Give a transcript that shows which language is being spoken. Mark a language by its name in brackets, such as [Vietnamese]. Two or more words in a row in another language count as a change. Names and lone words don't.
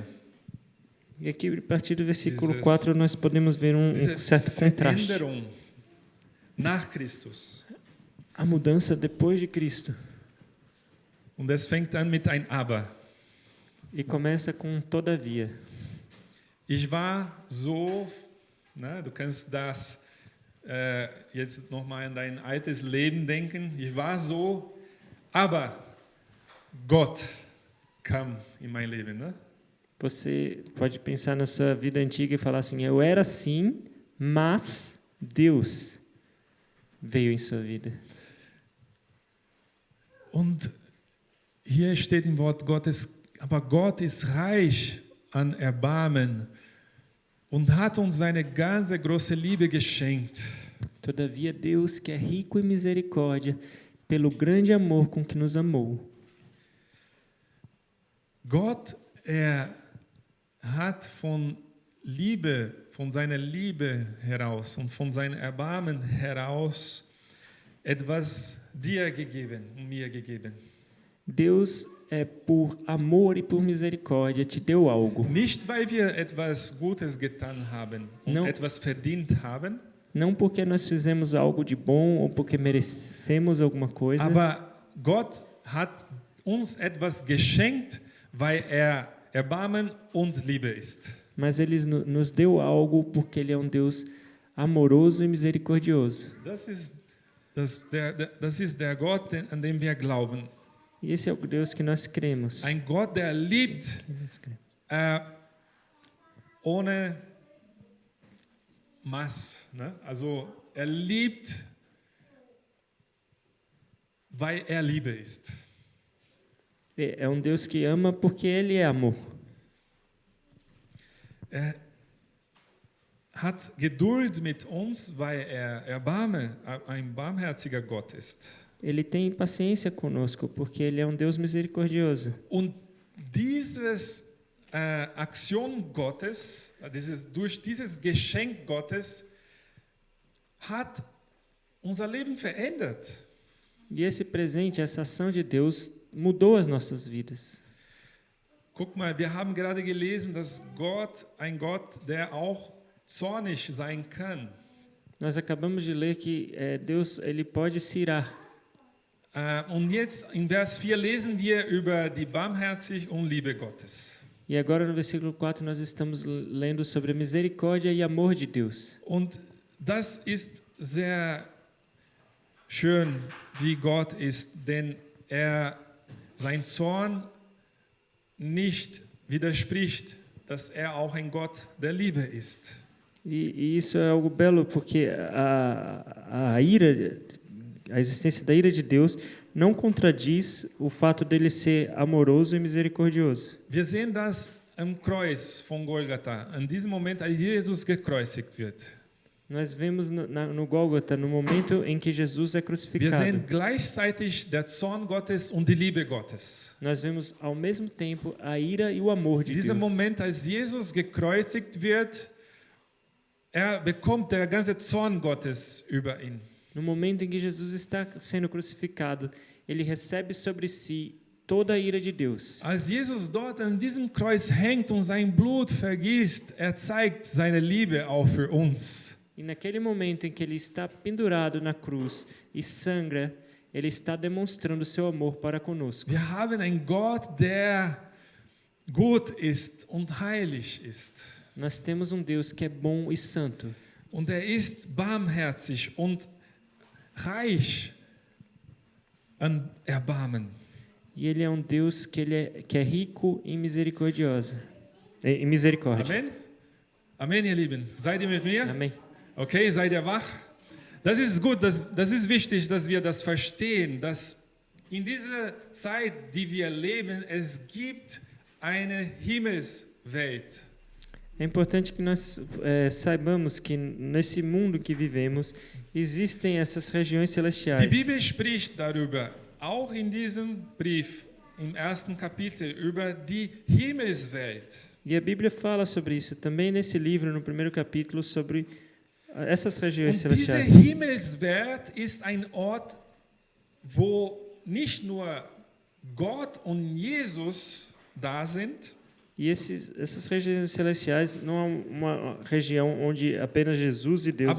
[Portuguese] E aqui, a partir do versículo 4, nós podemos ver um certo contraste. [German] Nach Christus. [Portuguese] A mudança depois de Cristo. [German] Und es fängt an mit ein Aber. [Portuguese] E começa com todavia. [German] Ich war so, du kannst das jetzt nochmal an dein altes Leben denken. Ich war so, aber Gott kam in mein Leben. Ne? [Portuguese] Você pode pensar na sua vida antiga e falar assim: eu era assim, mas Deus veio em sua vida. [German] Und hier steht im Wort Gottes, aber Gott ist reich an Erbarmen und hat uns seine ganze große Liebe geschenkt. [Portuguese] Todavia Deus, que é rico em misericórdia, pelo grande amor com que nos amou. [German] Gott, hat von seiner Liebe heraus und von seinem Erbarmen heraus etwas dir gegeben und mir gegeben. [Portuguese] Deus, por amor e por misericórdia, te deu algo. [German] Nicht, weil wir etwas Gutes getan haben und etwas verdient haben. [Portuguese] Não porque nós fizemos algo de bom ou porque merecemos alguma coisa. [German] Aber Gott hat uns etwas geschenkt, weil Erbarmen und Liebe ist. [Portuguese] Mas Ele nos deu algo porque Ele é um Deus amoroso e misericordioso. [German] Das ist der Gott, an dem wir glauben. [Portuguese] E esse é o Deus que nós cremos. [German] Ein Gott, der liebt ohne Maß. Ne? Also liebt, weil Liebe ist. [Portuguese] É um Deus que ama porque Ele é amor. [German] Hat Geduld mit uns, weil ein barmherziger Gott ist. [Portuguese] Ele tem paciência conosco porque Ele é um Deus misericordioso. [German] Und dieses Aktion Gottes, durch dieses Geschenk Gottes, hat unser Leben verändert. [Portuguese] E esse presente, essa ação de Deus, mudou as nossas vidas. [German] Guck mal, wir haben gerade gelesen, dass Gott, ein Gott, der auch zornig sein kann. [Portuguese] Nós acabamos de ler que Deus, ele pode se irar. [German] Und jetzt in Vers 4 lesen wir über die Barmherzigkeit und Liebe Gottes. [Portuguese] E agora no versículo 4 nós estamos lendo sobre a misericórdia e amor de Deus. [German] Und das ist sehr schön, wie Gott ist, denn sein Zorn nicht widerspricht, dass auch ein Gott der Liebe ist. [Portuguese] E isso é algo belo porque a ira, a existência da ira de Deus não contradiz o fato dele ser amoroso e misericordioso. [German] Wir sehen das am Kreuz von Golgatha, in diesem Moment, als Jesus gekreuzigt wird. [Portuguese] Nós vemos no Gólgota, no momento em que Jesus é crucificado. [German] Wir sehen gleichzeitig der Zorn Gottes und die Liebe Gottes. [Portuguese] Nós vemos ao mesmo tempo a ira e o amor de Deus. [German] In diesem Moment, als Jesus gekreuzigt wird, bekommt der ganze Zorn Gottes über ihn. [Portuguese] No momento em que Jesus está sendo crucificado, ele recebe sobre si toda a ira de Deus. [German] Als Jesus dort an diesem Kreuz hängt und sein Blut vergießt, zeigt seine Liebe auch für uns. [Portuguese] E naquele momento em que ele está pendurado na cruz e sangra, ele está demonstrando seu amor para conosco. [German] Wir haben einen Gott, der gut ist und heilig ist. [Portuguese] Nós temos um Deus que é bom e santo. [German] Und er ist barmherzig und reich an Erbarmen. [Portuguese] E ele é um Deus que é rico em misericórdia. [German] Amen? Amen, ihr Lieben. Seid ihr mit mir? [Portuguese] Amém. [German] Okay, seid ihr wach? Das ist gut, das ist wichtig, dass wir das verstehen, dass in dieser Zeit, die wir leben, es gibt eine Himmelswelt. [Portuguese] É importante que nós saibamos que nesse mundo que vivemos existem essas regiões celestiais. [German] Die Bibel spricht darüber, auch in diesem Brief, im ersten Kapitel, über die Himmelswelt. [Portuguese] E a Bíblia fala sobre isso também nesse livro, no primeiro capítulo, sobre essas regiões [German] Und diese [Portuguese] celestiais. [German] Himmelswelt ist ein Ort, wo nicht nur Gott und Jesus da sind, [Portuguese] E essas regiões celestiais não é uma região onde apenas Jesus e Deus